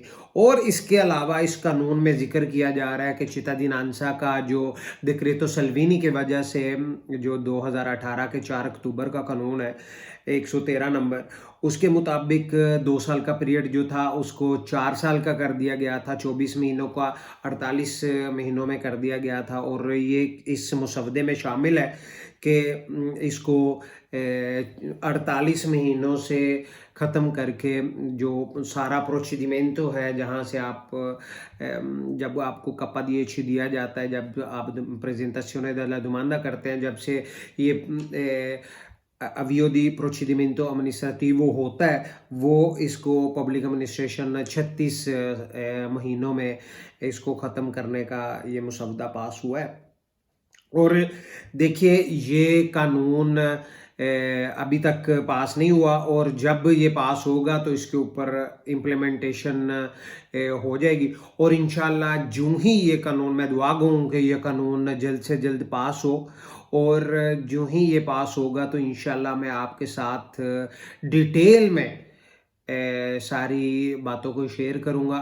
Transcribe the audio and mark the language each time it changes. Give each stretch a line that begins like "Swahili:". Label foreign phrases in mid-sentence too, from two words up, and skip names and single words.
Hindi: और इसके अलावा इस कानून में जिक्र किया जा रहा है कि चितादिनांसा का जो डिक्रेतो सल्वीनी की वजह से जो 2018 के 4 अक्टूबर का कानून है 113 नंबर, उसके मुताबिक 2 साल का पीरियड जो था उसको 4 साल का कर दिया गया था, 24 महीनों का 48 महीनों में कर दिया गया था और ये इस मसवदे में शामिल है कि इसको 48 महीनों से ख़त्म करके जो सारा प्रोसीडिमेंटो है जहाँ से आप जब आपको कप्पा दिएci दिया जाता है, जब आप
Italian: presentazione della domanda
Hindi: करते हैं, जब से ये
Italian: avvio di procedimento amministrativo
Hindi: होता है, वो इसको
English: public administration
Hindi: 36 महीनों में इसको ख़त्म करने का ये मसौदा पास हुआ है। और देखिए ये कानून अभी तक पास नहीं हुआ और जब ये पास होगा तो इसके ऊपर इम्प्लीमेंटेशन हो जाएगी और
Arabic: إن شاء الله
Hindi: जूँ ही ये कानून, मैं दुआ गो हूँ कि ये कानून जल्द से जल्द पास हो और जूँ ही ये पास होगा तो
Arabic: إن شاء الله
Hindi: मैं आपके साथ डिटेल में सारी बातों को शेयर करूँगा।